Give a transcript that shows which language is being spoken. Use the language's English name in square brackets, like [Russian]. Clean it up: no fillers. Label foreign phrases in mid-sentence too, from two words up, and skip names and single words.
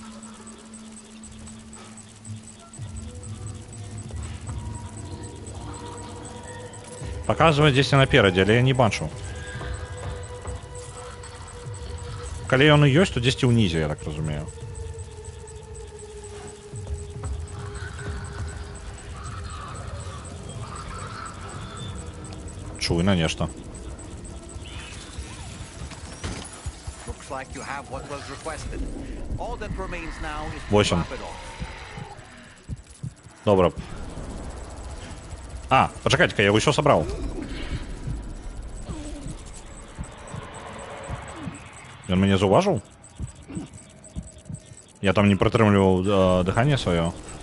[Belarusian] Паказвае дзесьці наперадзе, але я не бачу. Калі ён і ёсць, то дзесьці ўнізе, я так разумею. Чуйна нешта. [English] Like you have what was requested. All that remains now is to 8. wrap it all. [Belarusian] Добра. Пачакайце-ка, я ўсё сабраў. Ён мяне заўважыў? Я там не прытрымліваў дыханне сваё.